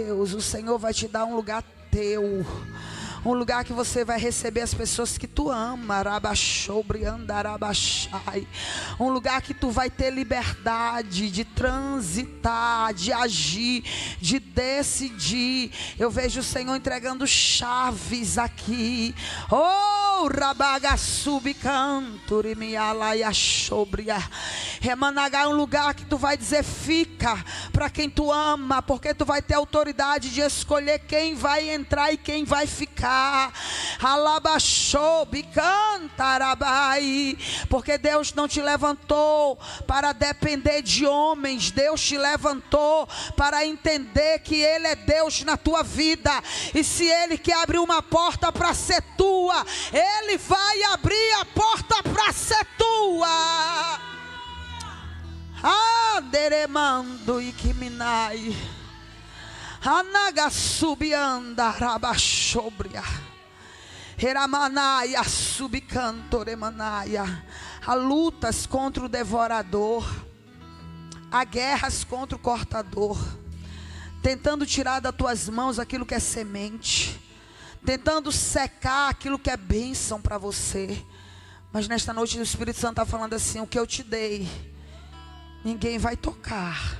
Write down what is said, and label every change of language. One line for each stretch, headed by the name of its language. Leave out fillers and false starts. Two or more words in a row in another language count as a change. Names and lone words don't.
Portuguese: O Senhor vai te dar um lugar teu, um lugar que você vai receber as pessoas que tu ama. Um lugar que tu vai ter liberdade de transitar, de agir, de decidir. Eu vejo o Senhor entregando chaves aqui. Oh, rabagasubi canturi mialaia sobria. Remanagar, um lugar que tu vai dizer fica para quem tu ama, porque tu vai ter autoridade de escolher quem vai entrar e quem vai ficar. Alabaxobi cantarabai. Porque Deus não te levantou para depender de homens. Deus te levantou para entender que Ele é Deus na tua vida. E se Ele quer abrir uma porta para ser tua, Ele vai abrir a porta para ser tua. Aderemando e Kiminai. Anagasubianda rabachobria. Heramanaya subicantoremanaia. Há lutas contra o devorador. Há guerras contra o cortador, tentando tirar das tuas mãos aquilo que é semente, tentando secar aquilo que é bênção para você. Mas nesta noite o Espírito Santo está falando assim: o que eu te dei, ninguém vai tocar.